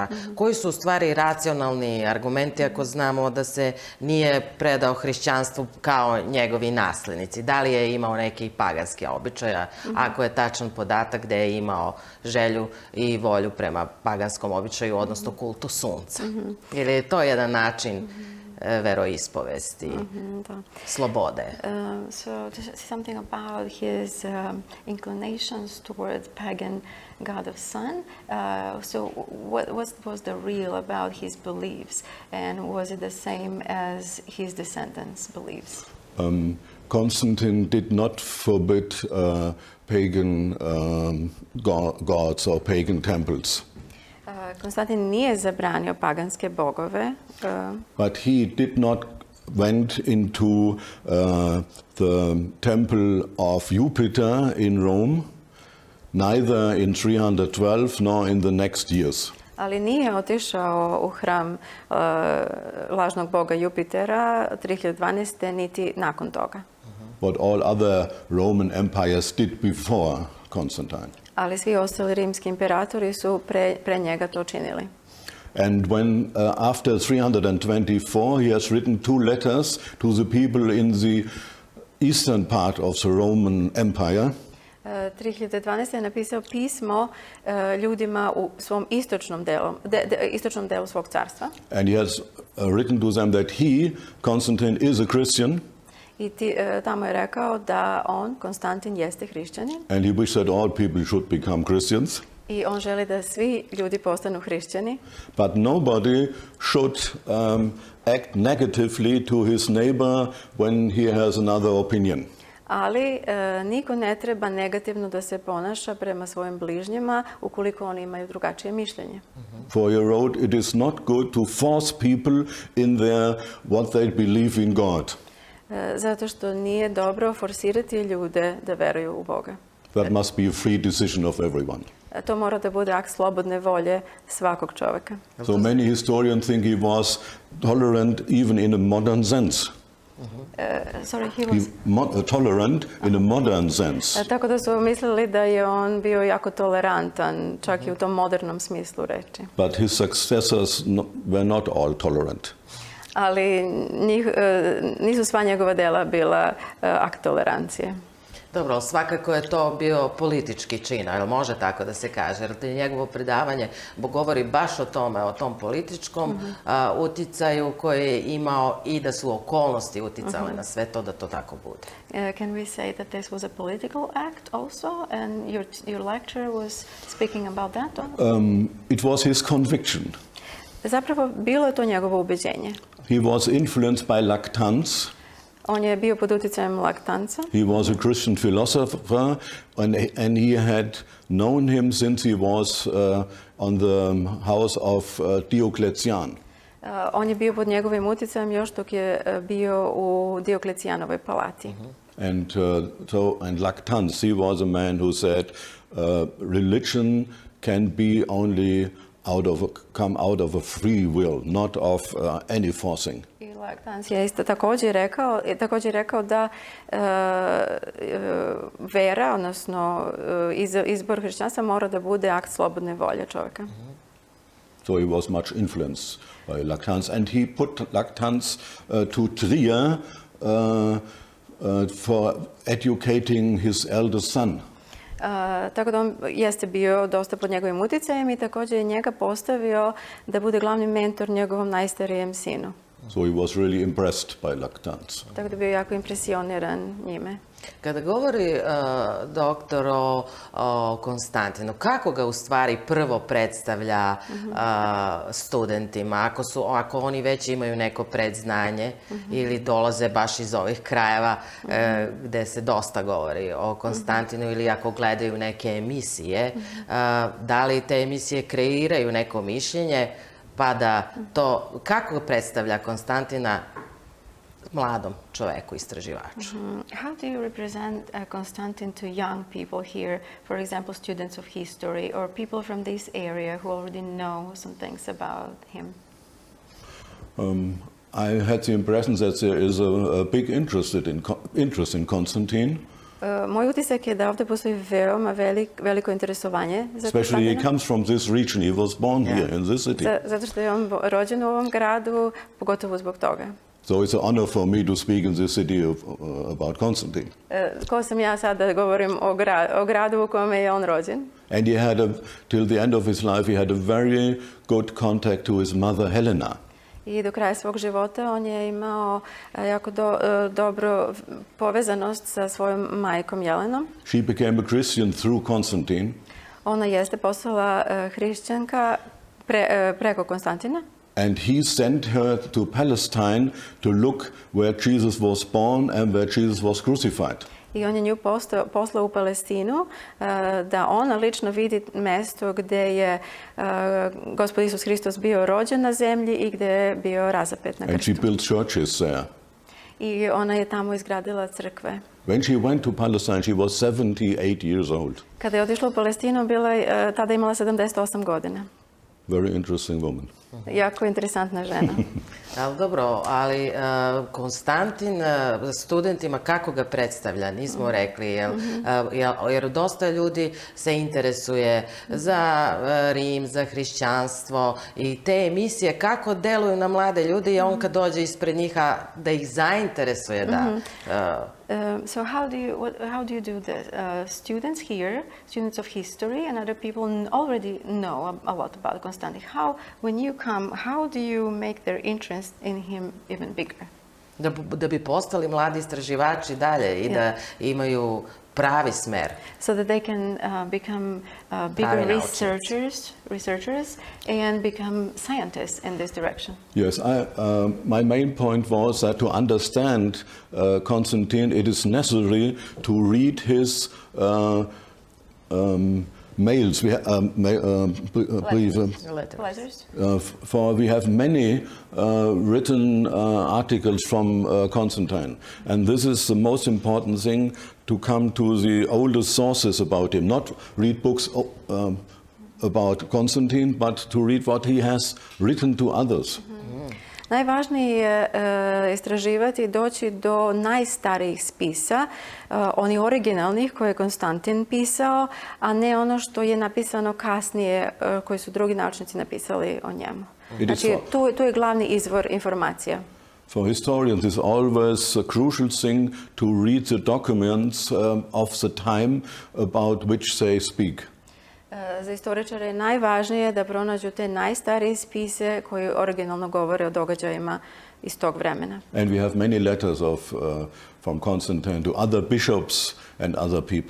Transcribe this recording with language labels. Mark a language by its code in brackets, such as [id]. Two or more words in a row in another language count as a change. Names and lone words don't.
[sr] Koji su u stvari racionalni argumenti ako znamo da se nije predao hrišćanstvu kao njegovi naslednici? Da li je imao neki paganski običaja, ako je tačan podatak da je imao želju i volju prema paganskom običaju, odnosno kultu sunca? Ili je to jedan način veroispovesti, slobode? [en] So to say something about his inclinations towards pagan god of sun. So what was the real about his beliefs, and was it the same as his descendants' beliefs? Constantine did not forbid pagan gods or pagan temples. [sr] Konstantin nije zabranio paganske bogove. [en] But he did not went into the temple of Jupiter in Rome, neither in 312 nor in the next years. [sr] Ali nije otišao u hram lažnog boga Jupitera 3012. niti nakon toga. [en] What all other Roman empires did before Constantine. [sr] Ali svi ostali rimski imperatori su pre njega to činili. [en] And when after 324 he has written 2 letters to the people in the eastern part of the Roman Empire. 3012. [sr] je napisao pismo ljudima u svom istočnom delu svog carstva. [en] And he has written to them that he, Constantine, is a Christian. [sr] I tamo je rekao da on, Konstantin, jeste hrišćanin. [en] And he wished that all people should become Christians. [sr] I on želi da svi ljudi postanu hrišćani. [en] But nobody should act negatively to his neighbor when he has another opinion. [sr] Ali niko ne treba negativno da se ponaša prema svojim bližnjima ukoliko oni imaju drugačije mišljenje. [en] For you wrote, it is not good to force people in their what they believe in God. [sr] Zato što nije dobro forsirati ljude da veruju u Boga. [en] That must be a free decision of everyone. [sr] To mora da bude akt slobodne volje svakog čovjeka. [en] So many historians think he was tolerant even in a modern sense. Sorry, he was... Tolerant in a modern sense. [sr] Tako da su mislili da je on bio jako tolerantan, čak i u tom modernom smislu reči. [en] But his successors were not all tolerant. [sr] Ali nisu sva njegova dela bila akt tolerancije. Dobro, svakako je to bio politički čin, ali može tako da se kaže, jer njegovo predavanje govori baš o tome, o tom političkom uticaju koji je imao i da su okolnosti uticale na sve to da to tako bude. [en] Can we say that this was a political act also, and your lecturer was speaking about that? It was his conviction. [sr] Zapravo, bilo je to njegovo ubeđenje. [en] He was influenced by Lactance. [sr] On je bio pod utjecajem Laktanca. [en] He was a Christian philosopher, and he had known him since he was on the house of Diocletian. [sr] On je bio pod njegovim utjecajem još dok je bio u Dioklecijanovoj palati. [en] And Lactance, he was a man who said, religion can be only come out of a free will, not of any forcing. [sr] I Lactance je isto također rekao da vera, odnosno izbor hrišćanstva mora da bude akt slobodne volje čovjeka. [en] So he was much influenced by Lactance, and he put Lactance to Trier for educating his eldest son. [sr] Tako da on jeste bio dosta pod njegovim utjecajem i također je njega postavio da bude glavni mentor njegovom najstarijem sinu. [en] So he was really impressed by Lactance. [sr] Tako da je bio jako impresioniran njime. Kada govori doktor o Konstantinu, kako ga u stvari prvo predstavlja studentima? Ako oni već imaju neko predznanje ili dolaze baš iz ovih krajeva gde se dosta govori o Konstantinu ili ako gledaju neke emisije, da li te emisije kreiraju neko mišljenje? Pa da to, kako predstavlja Konstantina mladom čoveku, istraživaču? [en] How do you represent Constantine to young people here, for example, students of history or people from this area who already know some things about him? I had the impression that there is a big interest in Constantine. [sr] Moj utisak je da ovdje postoji veoma veliko interesovanje za [en] Especially [sr] Konstantina. [en] he comes from this region. He was born here in this city. [sr] Zato što je on rođen u ovom gradu, pogotovo zbog toga. [en] So it's an honor for me to speak in this city about Constantine. [sr] Ko sam ja sad da govorim o gradu u kome je on rođen? [en] And he had till the end of his life, he had a very good contact to his mother Helena. [sr] I do kraja svog života on je imao jako dobro povezanost sa svojom majkom Jelenom. [en] She became a Christian through Constantine. [sr] Ona jeste postala hrišćanka preko Konstantina. [en] And he sent her to Palestine to look where Jesus was born and where Jesus was crucified. [sr] I on je nju poslao u Palestinu da ona lično vidi mjesto gdje je Gospod Isus Hristos bio rođen na zemlji i gdje je bio razapet na [en] And [sr] krstu. [en] she built churches there. [sr] I ona je tamo izgradila crkve. [en] When she went to Palestine, she was 78 years old. [sr] Kada je otišla u Palestinu, tada imala 78 godina. [en] Very interesting woman. [sr] Jako interesantna žena. Ali dobro, ali Konstantin studentima kako ga predstavlja, nismo rekli, jer dosta ljudi se interesuje za Rim, za hrišćanstvo i te emisije kako deluju na mlade ljude i on kad dođe ispred njih da ih zainteresuje da... [en] So how do you do this? Students here, students of history and other people already know a lot about Constantine. When you come, how do you make their interest in him even bigger? [sr] Da bi postali mladi istraživači dalje i da imaju pravi smer. [en] So that they can become bigger researchers and become scientists in this direction. Yes, my main point was that to understand Constantine, it is necessary to read his mails. Letters. For we have many written articles from Constantine, and this is the most important thing, to come to the oldest sources about him, not read books about Constantine, but to read what he has written to others. [sr] Najvažnije je istraživati i doći do najstarijih spisa, onih originalnih koje je Konstantin pisao, a ne ono što je napisano kasnije, koji su drugi naučnici napisali o njemu. Znači, tu je glavni izvor informacija. [en] For historians, it's always a crucial thing to read the documents of the time about which they speak. [sr] Za istoričare je najvažnije da pronađu te najstarije spise koji originalno govore o događajima iz tog vremena. [en] And we have many letters from Constantine to other bishops and other people.